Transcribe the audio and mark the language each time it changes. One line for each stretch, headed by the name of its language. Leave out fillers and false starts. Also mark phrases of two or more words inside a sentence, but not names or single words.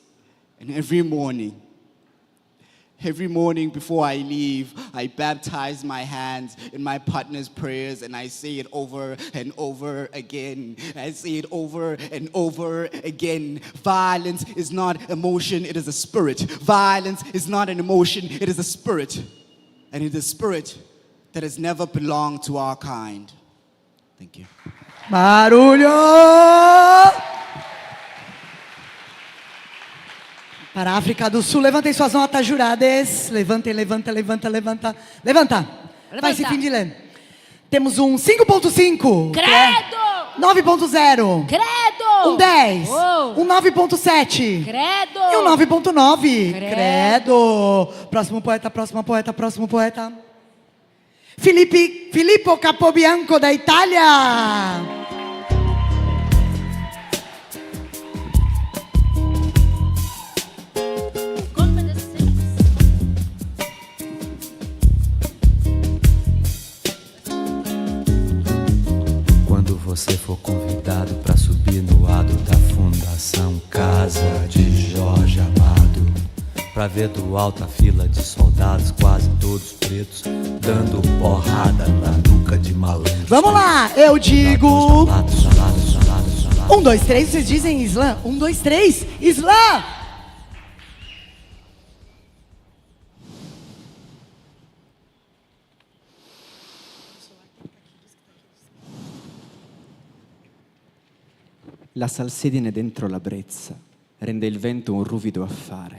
English: And every morning before I leave, I baptize my hands in my partner's prayers and I say it over and over again. I say it over and over again. Violence is not emotion, it is a spirit. Violence is not an emotion, it is a spirit. And it is a spirit that has never belonged to our kind. Thank you.
Portuguese: Barulho! Para a África do Sul, levantem suas notas, juradas. Levantem. Levanta. Vai, Cifindilé. Temos um 5.5. Credo! 9.0. Credo! Um 10. Oh. Um 9.7. Credo! E um 9.9. Credo! Próximo poeta. Filippo Capobianco, da Itália. Quando você for convidado para subir no adro da Fundação Casa de Jorge Amado, pra ver do alto a fila de soldados, quase todos pretos, dando porrada na nuca de malandro. Vamos lá, eu digo 1, 2, 3, vocês dizem Islã. 1, 2, 3, Islã.
Italian: La salsedine dentro la brezza rende il vento un ruvido affare.